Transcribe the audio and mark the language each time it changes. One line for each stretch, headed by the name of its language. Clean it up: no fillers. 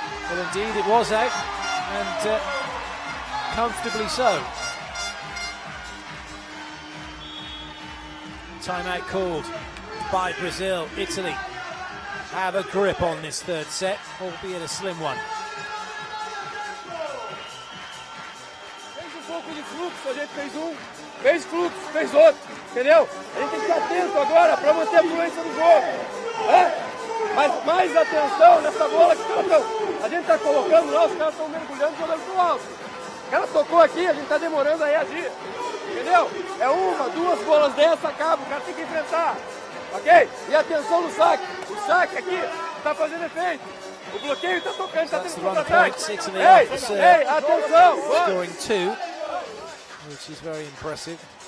English: Indeed, it was out, and comfortably so. Timeout called by Brazil. Italy have a grip on this third set, albeit a slim one.
Portuguese: Fez pouco de fluxo, a gente fez fluxo, fez outro, entendeu? A gente tem que estar atento agora para manter a fluência do jogo. Mas mais atenção nessa bola que a gente está colocando lá, os caras estão mergulhando, jogando pro alto. O cara tocou aqui, a gente está demorando a reagir, entendeu? É uma, duas bolas dessa, acaba, o cara tem que enfrentar, ok? E atenção no saque, o saque aqui está fazendo efeito. O bloqueio está tocando, está tendo contra-ataque. Ei, atenção!
English: Scoring 2, which is very impressive.